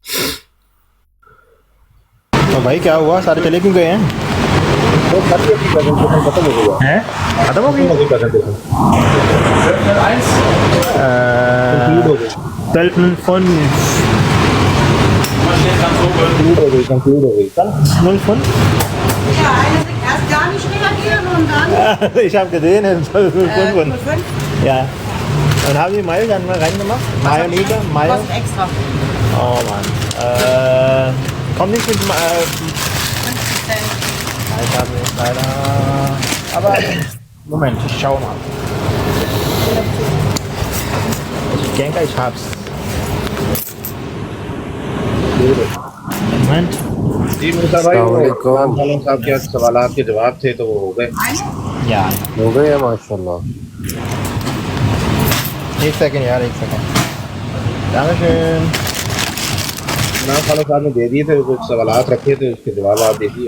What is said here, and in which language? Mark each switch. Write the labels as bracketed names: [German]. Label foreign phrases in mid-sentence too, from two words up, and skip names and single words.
[Urdu] تو بھائی کیا ہوا، سارے چلے کیوں گئے ہیں؟ ختم ہو گیا. ہیں ختم ہو گئی؟ فون کنکلوڈ ہو گئی. [German] فون ich habe gesehen, ja. Und haben die Mayo dann mal reingemacht? Mayo Liga? Mayo? Kostet extra. Oh Mann. Kommt nicht mit 50 Cent. Ich habe nicht leider. Aber Moment, ich schau mal. Ich denke, ich hab's. Moment. [Urdu] جی مرزا بھائی، عثمان خان صاحب کے سوالات کے جواب تھے تو وہ ہو گئے. [German] Ja. [Urdu] ہو گئے [Arabic] ماشاء اللہ. [Urdu] ایک سیکنڈ یار، ایک سیکنڈ. Dankeschön. عثمان خان صاحب نے دے دیے تھے، کچھ سوالات رکھے تھے، اس کے جواب آپ دے دیے.